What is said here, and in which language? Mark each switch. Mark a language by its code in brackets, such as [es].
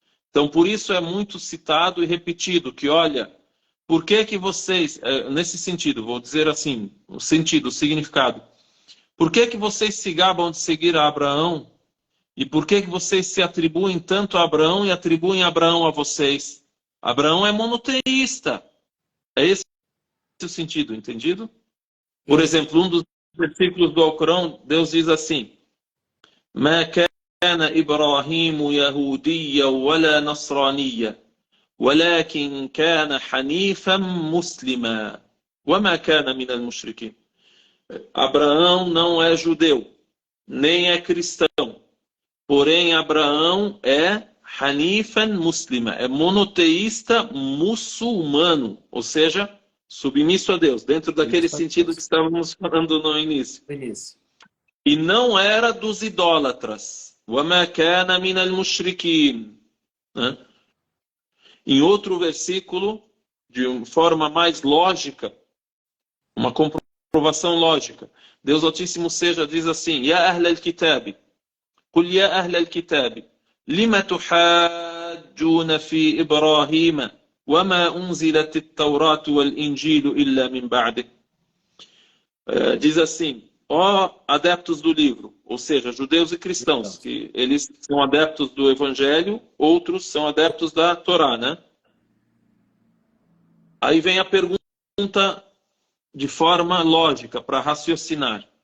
[pt] Então, por isso é muito citado e repetido que, olha, por que vocês, nesse sentido, vou dizer assim, o sentido, o significado, por que vocês se gabam de seguir a Abraão e por que vocês se atribuem tanto a Abraão e atribuem Abraão a vocês? Abraão é monoteísta. É esse o sentido, entendido? Por exemplo, um dos versículos do Alcorão, Deus diz assim: [ar] ما كان إبراهيم يهوديا ولا نصرانيا ولكن كان حنيفا مسلما وما كان من المشركين. [pt] Abraão não é judeu, nem é cristão. Porém, Abraão é [ar] Hanifan muslima, [pt] é monoteísta muçulmano, ou seja, submisso a Deus, dentro daquele sentido que estávamos falando no início. E não era dos idólatras. [ar] وَمَا كَانَ مِنَ الْمُشْرِكِينَ. [pt] Em outro versículo, de uma forma mais lógica, uma comprovação lógica, Deus Altíssimo seja diz assim: [ar] يَا أَهْلَ الْكِتَابِ قُلْ يَا أَهْلَ الْكِتَابِ لِمَ تُحَاجُّونَ فِي إِبْرَاهِيمَ وَمَا أُنْزِلَتِ التَّوْرَاةُ وَالْإِنْجِيلُ إِلَّا مِنْ بَعْدِهِ. [pt] Diz assim: ó adeptos do livro, ou seja, judeus e cristãos, que eles são adeptos do Evangelho, outros são adeptos da Torá, né? Aí vem a pergunta de forma lógica, para raciocinar.